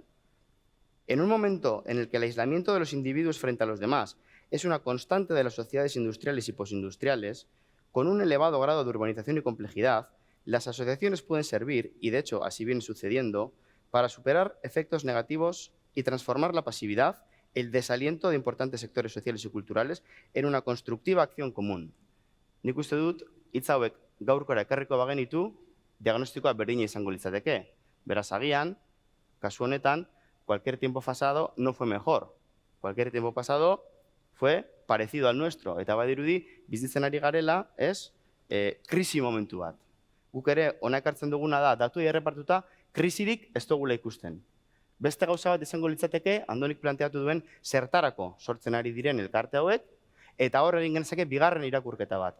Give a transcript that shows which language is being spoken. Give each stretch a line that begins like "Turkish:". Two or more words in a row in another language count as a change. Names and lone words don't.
Spanish: En un momento en el que el aislamiento de los individuos frente a los demás es una constante de las sociedades industriales y posindustriales, con un elevado grado de urbanización y complejidad, las asociaciones pueden servir, y de hecho así viene sucediendo, para superar efectos negativos y transformar la pasividad, el desaliento de importantes sectores sociales y culturales en una constructiva acción común.
Basque: Nik uste dut, hitz hauek gaurkora ekarriko bagenitu, diagnostikoa berdina izango litzateke. Beraz, agian, kasu honetan,
Spanish: cualquier tiempo pasado no fue mejor. Cualquier tiempo pasado fue parecido al nuestro.
Basque: Eta badirudi, bizitzen ari garela, krisi momentu bat. Guk ere, hona ekartzen duguna da, datu errepartuta, krisirik ez dugula ikusten. Beste gauza bat izango litzateke, Andonik planteatu duen zertarako sortzen ari diren elkarte hauek, eta hor egin genezake bigarren irakurketa bat.